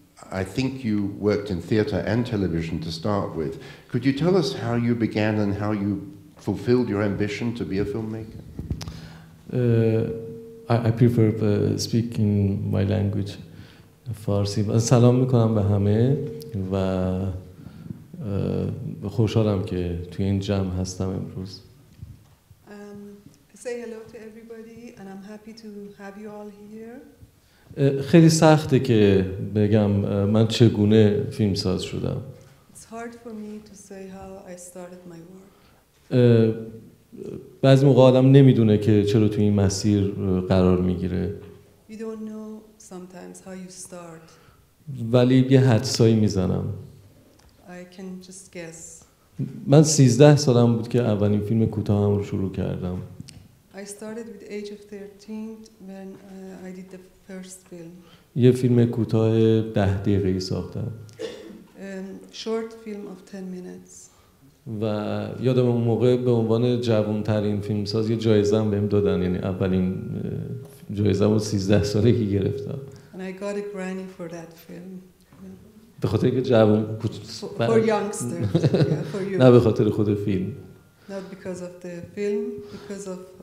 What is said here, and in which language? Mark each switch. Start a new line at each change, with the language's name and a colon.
English: I think you worked in theatre and television to start with. Could you tell us how you began and how you fulfilled your ambition to be a filmmaker? I prefer speaking my language, Farsi.
Persian: سلام میکنم به همه و خوشحالم که توی این جمع هستم امروز.
English: Say hello to everybody, and I'm happy to have you all here.
Persian: خیلی سخته که بگم من چگونه فیلمساز شدم.
English: It's hard for me to say how I started my work.
Persian: بعضی موقع آدم نمیدونه که چرا توی این مسیر قرار میگیره.
English: You don't know sometimes how you start.
Persian: ولی یه حدسایی میزنم.
English: I can just guess.
Persian: من 13 سالم بود که اولین فیلم کوتاهم رو شروع کردم.
English: I started with age of 13 when I did the first film.
Persian: یه فیلم کوتاه 10 دقیقه‌ای ساختم.
English: Short film of 10 minutes.
Persian: و یادم اون موقع به عنوان جوان‌ترین فیلمساز یه جایزه هم بهم دادن، یعنی اولین جایزه‌مو 13 سالگی گرفتم.
English: And I got a Grammy for that film.
Persian: به خاطر که جوان
English: for youngsters. Yeah, for you.
Persian: نه به خاطر خود فیلم.
English: Not because of the film, because of